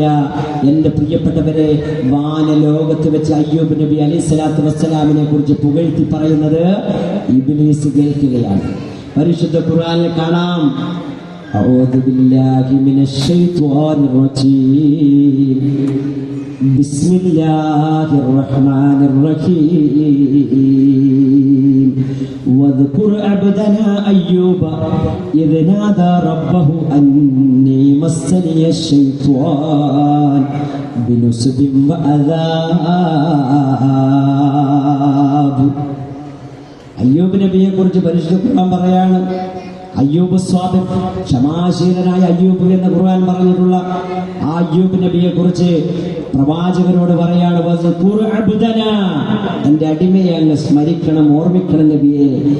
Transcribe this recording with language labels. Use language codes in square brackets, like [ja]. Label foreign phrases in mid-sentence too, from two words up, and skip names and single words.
[ml] എന്റെ പ്രിയപ്പെട്ടവരെ, വാനലോകത്ത് വെച്ച് അയ്യൂബ് നബി [ar] عليه الصلاة والسلام [ml] കുറിച്ച് പുകഴ്ത്തി പറയുന്നത് ഇബ്ലീസ് കേൾക്കുകയാണ്. പരിശുദ്ധ ഖുർആനിൽ കാണാം, [ar] أعوذ بالله من الشيطان الرجيم بسم الله الرحمن الرحيم واذكر عبدنا أيوب إذ نادى ربه أني مسني الشيطان بنصب وعذاب. [ml] അയ്യൂബ് നബിയെ കുറിച്ച് പരിശുദ്ധ ഖുർആൻ പറയാണ്, അയ്യൂബ് സ്വാബിർ, ക്ഷമാശീലനായ അയ്യൂബ് എന്ന് ഖുർആൻ പറഞ്ഞിട്ടുള്ള ആ അയ്യൂബ് നബിയെ കുറിച്ച് പ്രവാചകരോട് പറയാണ്, എന്റെ അടിമയെ അങ്ങ് സ്മരിക്കണം, ഓർമ്മിക്കണം നബിയെ.